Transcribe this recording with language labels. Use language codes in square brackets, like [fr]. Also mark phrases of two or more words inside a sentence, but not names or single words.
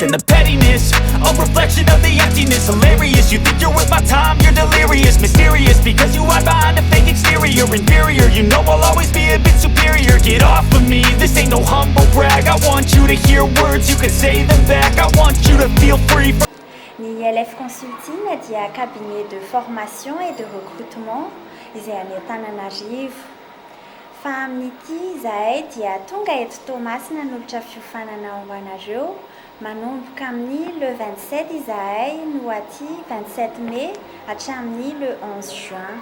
[en] And the pettiness, a reflection of the emptiness. Hilarious, you think you're worth my time, you're delirious. Mysterious, because you hide behind a fake exterior. Inferior, you know I'll always be a bit superior. Get off of me, this ain't no humble brag. I want you to hear words, you can say them back. I want you to feel free from [mg] Ny LF Consulting dia [fr] cabinet de formation et de recrutement [mg] izay any Antananarivo. Fa amin'ity izahay dia tonga eto Toamasina nolotra fiofanana ho anareo manomboka amin'ny le 27 izahay no aty 27 mai hatramin'ny [fr] le 11 juin.